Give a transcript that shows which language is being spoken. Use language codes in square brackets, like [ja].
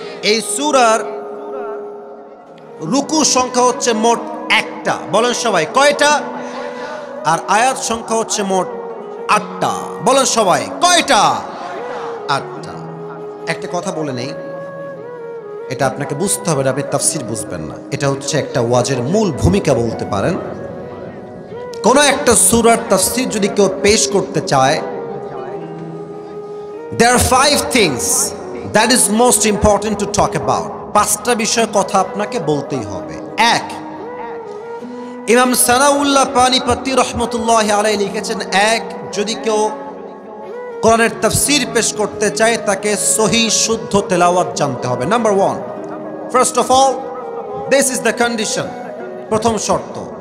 [bn] এই সূরার রুকু সংখ্যা হচ্ছে মোট 1টা। বলেন সবাই, কয়টা? আর আয়াত সংখ্যা হচ্ছে মোট 8টা। বলেন সবাই, কয়টা? 8টা। একটা কথা বলে নেই, এটা আপনাকে বুঝতে হবে, আপনি তাফসীর বুঝবেন না। এটা হচ্ছে একটা ওয়াজের মূল ভূমিকা বলতে পারেন। কোন একটা সূরার তাফসীর যদি কেউ পেশ করতে চায়, [en] there are 5 things that is most important to talk about. [bn] 5টা বিষয় কথা আপনাকে বলতেই হবে। 1, ইমাম সানাউল্লাহ পানিপতি রহমতুল্লাহি আলাইহি লিখেছেন, 1, যদি কেউ কোরআনের তাফসীর পেশ করতে চায় তাকে সহিহ শুদ্ধ তেলাওয়াত জানতে হবে। [en] number 1, first of all this is the condition, [bn] প্রথম শর্ত।